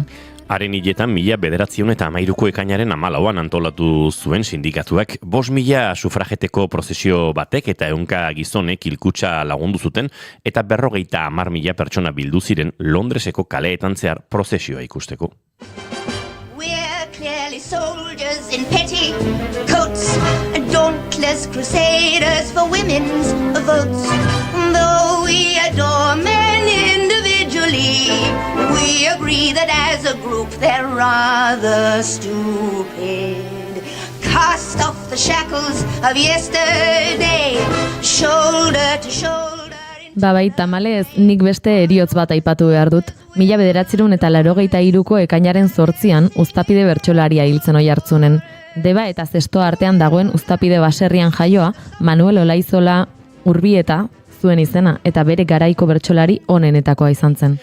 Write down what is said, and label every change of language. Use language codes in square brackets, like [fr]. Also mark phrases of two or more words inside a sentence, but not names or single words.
[eu] Haren hiletan 1913ko ekainaren 14an antolatu zuen sindikatuak 5.000 sufrageteko prozesio batek eta 100 gizonek hilkutxa lagundu zuten eta 50.000 pertsona bildu ziren Londreseko kaleetan zehar prozesioa ikusteko. [en] We're clearly soldiers in petticoats, dauntless crusaders for women's votes. Though we adore men individually, we agree that as a group they're rather stupid. Cast off the shackles of yesterday, shoulder to shoulder. [eu] Bai, tamalez, nik beste heriotz bat aipatu behar dut. 1983ko ekainaren 8an uztapide bertsolaria hiltzen oihartzunen. Deba eta Zestoa artean dagoen uztapide baserrian jaioa, Manuel Olaizola Urbieta zuen izena eta bere garaiko bertsolari onenetakoa izan zen.